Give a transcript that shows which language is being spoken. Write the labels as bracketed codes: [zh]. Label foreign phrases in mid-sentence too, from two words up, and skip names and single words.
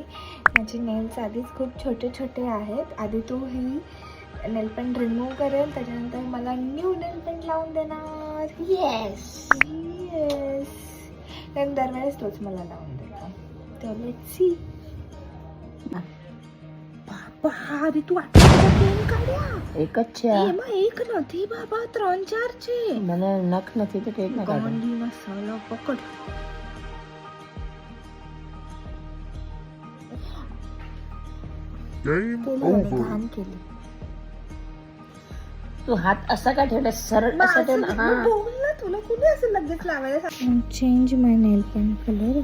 [mr] माझे नेल्स आधीच खूप छोटे छोटे आहेत. आधी तो ही [en] nail paint remove [mr] करेल, त्याच्यानंतर मला [en] new nail paint [mr] लावून देणार. [en] yes yes, [mr] कारण दरवेळेस तोच मला लावून देतो. तर [en] let's see. [mr] बाबा अरे तू पेन काढ्या [gu] एकच છે આ. એમાં એક નથી બાબા, 3-4 છે. મને નખ નથી તો કેવી રીતના કાઢું? ગાંડી મસાલો પકડ. [mr] घाण केली. तू हात असा का ठेवला? सरळ असा ठेवला. हा बोल ना, तुला कुठे असं लगेच लावायला [en] change my nail paint colour.